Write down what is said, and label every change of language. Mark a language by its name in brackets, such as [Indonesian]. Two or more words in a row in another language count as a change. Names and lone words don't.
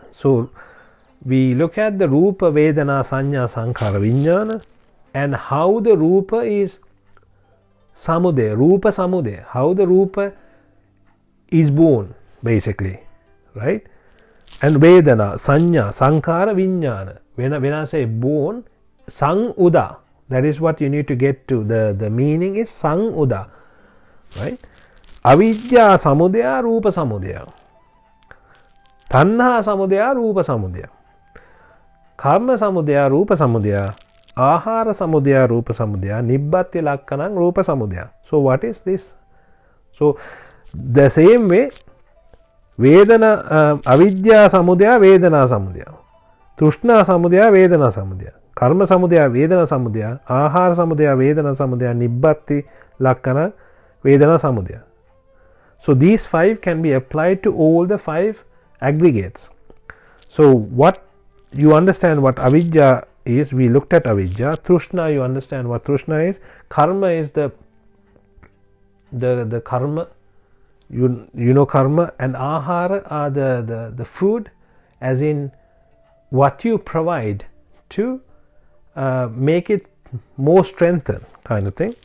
[English] So we look at the [Pali] Rupa, Vedana, Sanya, Sankhara, Vijnana, [English] and how the Rupa is [Pali] Samudaya, Rupa Samudaya, [English] how the Rupa is born, basically, right? [Pali] And Vedana, Sanya, Sankhara, Vijnana. [English] When I say born, [Pali] Sang Uda, [English] that is what you need to get to. The meaning is [Pali] Sang Uda, [English] right? [Pali] Avidya Samudaya, Rupa Samudaya. Tanha Samudaya, Rupa Samudaya. Karma Samudaya, Rupa Samudaya. Ahara Samudaya, Rupa Samudaya. Nibbati Lakkanam, Rupa Samudaya. [English] So what is this? So the same way, [Pali] Vedana, Avidya Samudaya, Vedana Samudaya. Trishna Samudaya, Vedana Samudaya. Karma Samudaya, Vedana Samudaya. Ahara Samudaya, Vedana Samudaya. Nibbati Lakkanam, Vedana Samudaya. [English] So these 5 can be applied to all the 5 aggregates. So what you understand what Avidya is, we looked at Avidya. Trishna, you understand what Trishna is. Karma is the karma, you know karma, and ahara are the food, as in what you provide to make it more strengthened, kind of thing.